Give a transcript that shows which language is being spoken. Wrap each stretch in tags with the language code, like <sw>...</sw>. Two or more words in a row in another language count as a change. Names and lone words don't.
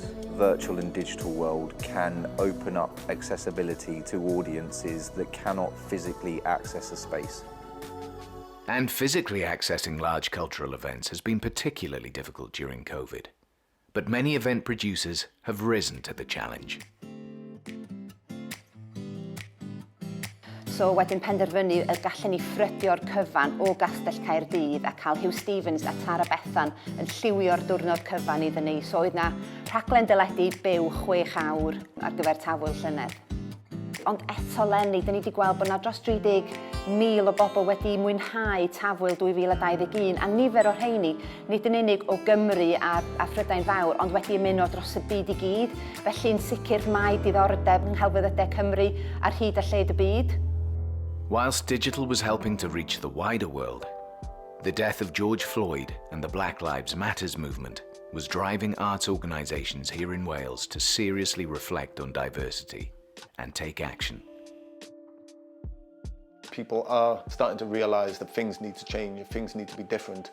<en>Virtual and digital world can open up accessibility to audiences that cannot physically access a space. And physically accessing large cultural events has been particularly difficult during COVID. But many event producers have risen to the challenge.</en> <cy>So wedyn penderfynu y gallen ni ffrydio'r cyfan o Gastell Caerdydd a cael Hugh Stevens a Tara Bethan yn lliwio'r diwrnod cyfan iddyn ni. So oedd na rhaglen deledu byw 6 awr ar gyfer Tafwyl Llynedd. Ond eto Lenny, da ni wedi gweld bod na dros 30,000 o bobl wedi mwynhau Tafwyl 2021 a nifer o rheini, nid yn unig o Gymru a Phrydain Fawr, ond wedi ymuno dros y byd i gyd. Felly'n sicr mae diddordeb yng Nghelfyddydau Cymru ar hyd a lled y byd.</cy> <en>Whilst digital was helping to reach the wider world, the death of George Floyd and the Black Lives Matters movement was driving arts organisations here in Wales to seriously reflect on diversity and take action. People are starting to realise that things need to change, things need to be different.</en>